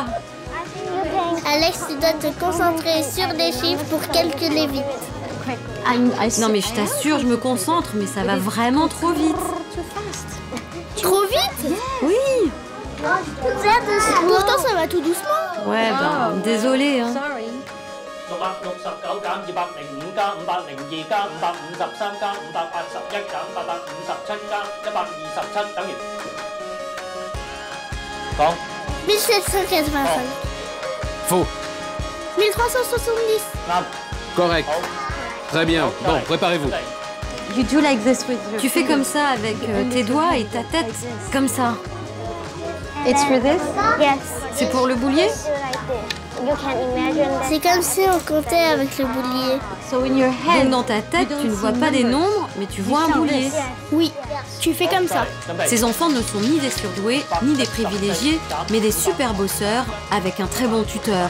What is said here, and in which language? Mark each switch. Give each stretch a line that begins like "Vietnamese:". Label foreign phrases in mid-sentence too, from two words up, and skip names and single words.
French: Alex, tu dois te concentrer sur les chiffres pour calculer vite. Non mais je t'assure, je me concentre, mais ça va vraiment trop vite. Trop vite? Oui. Pourtant, ça va tout doucement. Ouais, ben, désolée, hein.
Cantonese: 669 減205加502加553加581減857加127等於講
French: 1785. Faux. 1370.
Cantonese: 啱
French: Correct. Très bien. Bon, préparez-vous.
English: You do like this with your
French: Tu fais comme ça avec tes doigts et ta tête, comme ça.
English: It's for this? Yes.
French: C'est pour le boulier? C'est comme si on comptait avec le boulier. Donc dans ta tête, tu ne vois pas des nombres, mais tu vois un boulier. Oui, tu fais comme ça. Ces enfants ne sont ni des surdoués, ni des privilégiés, mais des super bosseurs avec un très bon tuteur.